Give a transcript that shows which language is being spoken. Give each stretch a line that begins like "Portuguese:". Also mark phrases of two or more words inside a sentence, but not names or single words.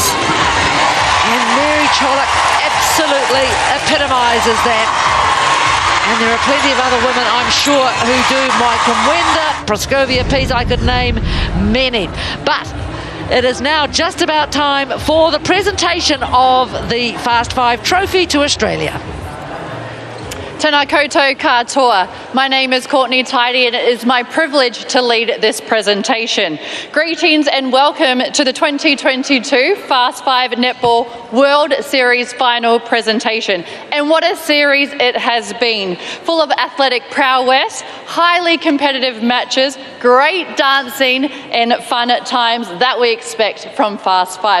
English: And Mary Cholik absolutely epitomises that. And there are plenty of other women, I'm sure, who do. Maika Mwenda, Proscovia Pease, I could name many. But it is now just about time for the presentation of the Fast Five trophy to Australia.
Māori: Tēnā koutou katoa.
English: My name is Courtney Tidy, and it is my privilege to lead this presentation. Greetings and welcome to the 2022 Fast Five Netball World Series final presentation. And what a series it has been. Full of athletic prowess, highly competitive matches, great dancing and fun at times that we expect from Fast Five.